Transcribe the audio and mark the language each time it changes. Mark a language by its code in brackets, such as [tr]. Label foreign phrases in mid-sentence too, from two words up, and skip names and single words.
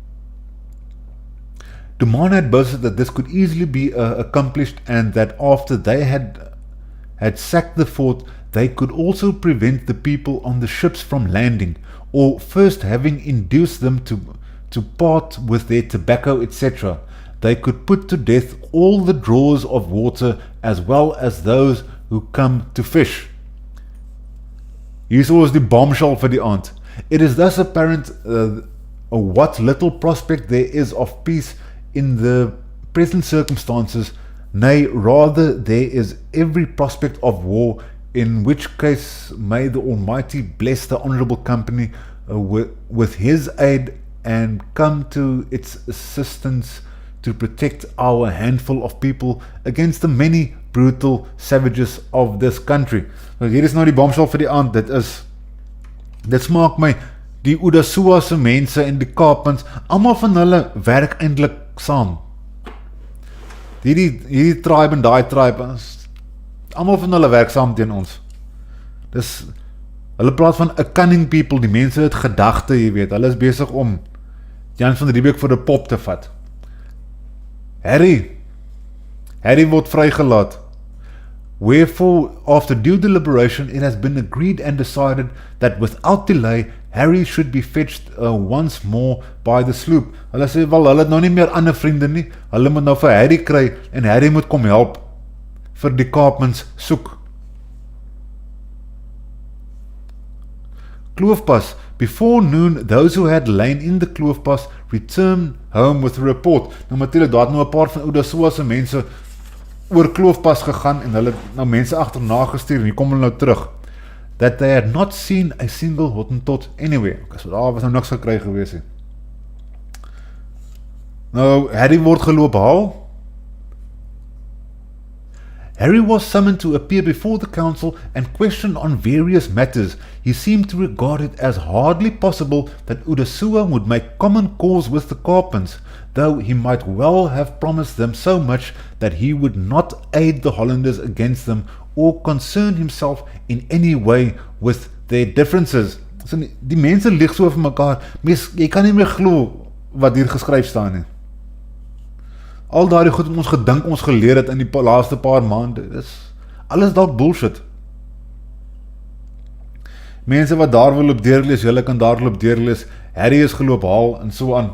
[en] Duman had boasted that this could easily be accomplished and that after they had sacked the fort, they could also prevent the people on the ships from landing, or first having induced them to part with their tobacco, etc., they could put to death all the drawers of water as well as those who come to fish. [af] Hier was die bombshell vir die aand. [en] It is thus apparent what little prospect there is of peace in the present circumstances, nay, rather there is every prospect of war, in which case may the Almighty bless the Honourable Company with His aid and come to its assistance to protect our handful of people against the many brutal savages of this country. [af] Nou, hier is nou die bombshell vir die aand, dit smaak my, die Oedasoa se mense en die Kaapmans, almal van hulle werk eintlik saam. Hierdie tribe en daai tribe, almal van hulle werk saam teen ons. Hulle praat van [en] a cunning people, [af] die mense het gedagte, jy weet, hulle is besig om Jan van Riebeeck vir 'n pop te vat. Harry word vrygelaat. [en] Wherefore, after due deliberation, it has been agreed and decided that without delay, Harry should be fetched once more by the sloop. [af] Hulle sê, wel, hulle het nou nie meer ander vriende nie, hulle moet nou vir Harry kry, en Harry moet kom help vir die Kaapmans soek. Kloofpas. [en] Before noon, those who had lain in the Kloofpas returned home with a report. [af] Nou natuurlijk, daar het nou 'n paar van Oedasoa se mense oor Kloofpas gegaan en hulle nou mense agterna gestuur en hier kom hulle nou terug. [en] That they had not seen a single Hottentot anywhere. [af] Okay, so daar was nou niks gekry gewees nie. Nou, Harry word geloop haal. [en] Harry was summoned to appear before the council and questioned on various matters. He seemed to regard it as hardly possible that Oedasoa would make common cause with the Kaapmans, though he might well have promised them so much that he would not aid the Hollanders against them or concern himself in any way with their differences. [af] So, die mense lieg so vir mekaar, jy kan nie meer glo wat hier geskryf staan nie. Al daardie goed wat ons gedink ons geleer het in die laaste paar maande, is alles dalk bullshit. Mense wat daar wil loop deurlees, julle kan daar loop deurlees, Harry is geloop haal en so aan.